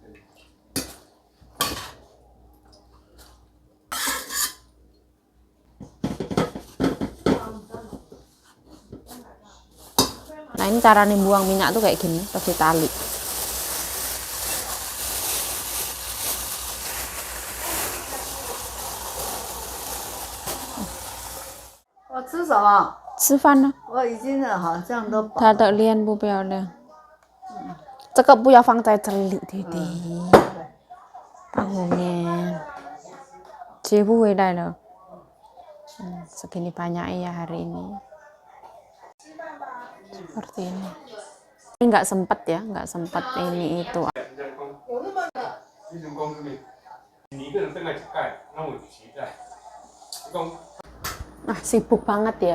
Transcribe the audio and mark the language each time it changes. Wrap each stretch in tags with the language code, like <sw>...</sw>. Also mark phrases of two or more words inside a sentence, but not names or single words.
<id>Nah ini cara nih buang minyak tuh kayak gini, terus ditali.</id> <zh>我吃什么？吃饭呢？我已经好像都饱他的脸不漂亮，这个不要放在这里，弟弟。后面接不回来了。</zh> <id>segini banyak ya hari ini. Seperti ini. Ini nggak sempet ya, nggak sempet ini itu. Nah sibuk banget ya.</id>